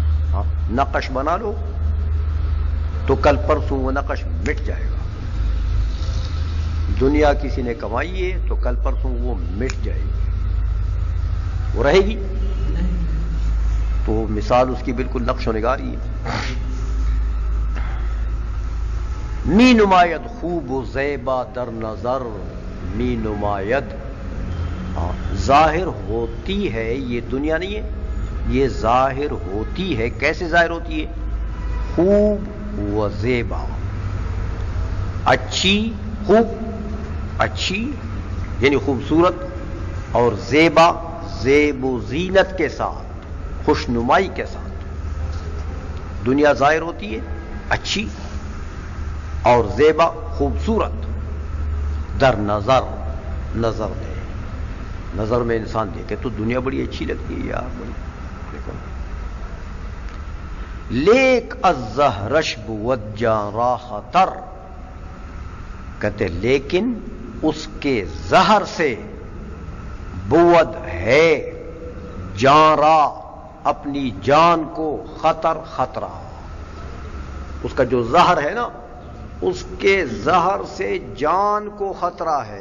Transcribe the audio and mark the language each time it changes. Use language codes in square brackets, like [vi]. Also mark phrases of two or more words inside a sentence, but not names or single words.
[ur] ہاں نقش بنا لو تو کل پرسوں وہ نقش مٹ جائے گا. دنیا کسی نے کمائی ہے تو کل پرسوں وہ مٹ جائے گی, وہ رہے گی. تو مثال اس کی بالکل نقش و نگاری ہے. [fa] می نماید خوب و زیبا در نظر, می نماید [ur] ظاہر ہوتی ہے, یہ دنیا نہیں ہے, یہ ظاہر ہوتی ہے. کیسے ظاہر ہوتی ہے؟ [fa] خوب و زیبا, [ur] اچھی, خوب اچھی یعنی خوبصورت, اور زیبا زیب و زینت کے ساتھ, خوش نمائی کے ساتھ. دنیا ظاہر ہوتی ہے اچھی اور زیبا خوبصورت, [fa] در نظر, [ur] نظر میں, نظر میں انسان دیکھے تو دنیا بڑی اچھی لگتی ہے یار, بڑی دیکھو. [fa] لیک الزہرش بود جان را خطر, [ur] کہتے لیکن اس کے زہر سے بود ہے [fa] جان را, [ur] اپنی جان کو, خطر خطرہ. اس کا جو زہر ہے نا, اس کے زہر سے جان کو خطرہ ہے.